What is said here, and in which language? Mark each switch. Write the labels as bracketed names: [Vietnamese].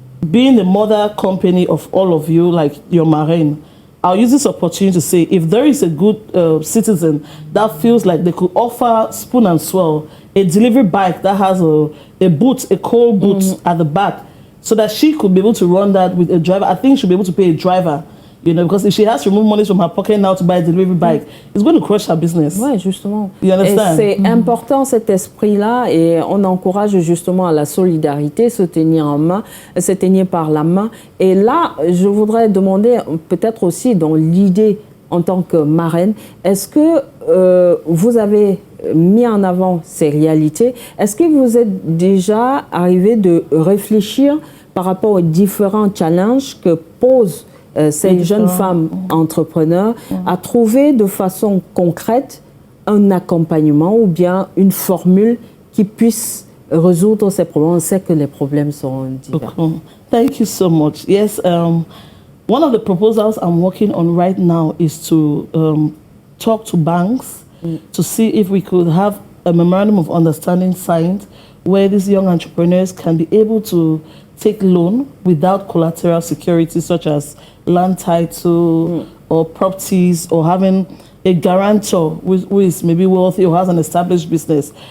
[English] Being the mother company of all of you, like your marraine, I'll use this opportunity to say, if there is a good citizen that feels like they could offer Spoon and Swell a delivery bike that has a boot, a cold boot at the back, so that she could be able to run that with a driver, I think she'll be able to pay a driver. You know, because if she has to remove money from her pocket now to buy a delivery bike, it's going to crush her business. [French] Oui, justement. [English] You understand? [French] C'est important cet esprit-là et on encourage justement à la solidarité, se tenir en main, se tenir par la main. Et là, je voudrais demander peut-être aussi dans l'idée en tant que marraine, est-ce que vous avez mis en avant ces réalités? Est-ce que vous êtes déjà arrivé de réfléchir par rapport aux différents challenges que posent ces jeunes femmes entrepreneurs à trouver de façon concrète un accompagnement ou bien une formule qui puisse résoudre ces problèmes? On sait que les problèmes sont divers. [English] Thank you so much. Yes, one of the proposals I'm working on right now is to talk to banks to see if we could have a memorandum of understanding signed where these young entrepreneurs can be able to take loan without collateral security such as land title or properties, or having a guarantor who is maybe wealthy or has an established business.